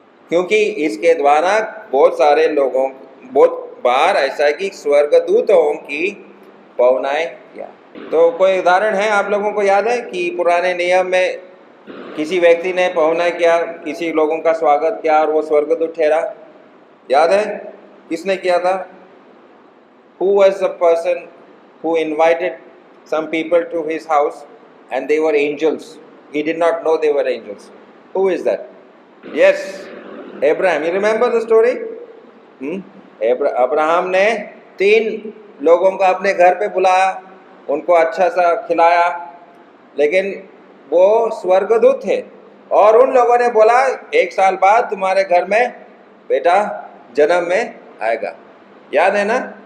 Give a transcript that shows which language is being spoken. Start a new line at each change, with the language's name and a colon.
Hindi: क्योंकि इसके द्वारा बहुत बार ऐसा है कि स्वर्गदूतों की पहुनाई किया। तो कोई उदाहरण है आप लोगों को याद है कि पुराने नियम में किसी व्यक्ति ने पहुनाई किया, किसी लोगों का स्वागत किया और वो स्वर्गदूत ठहरा? याद है किसने किया था?
English: Who was the person who invited some people to his house and they were angels? He did not know they were angels. Who is that? Yes, Abraham. You remember the story?
Hindi: Abraham ने 3 लोगों को अपने घर पे बुलाया, उनको अच्छा सा खिलाया, लेकिन वो स्वर्गदूत थे और उन लोगों ने बोला 1 साल बाद तुम्हारे घर में बेटा जन्म में आएगा। याद है ना?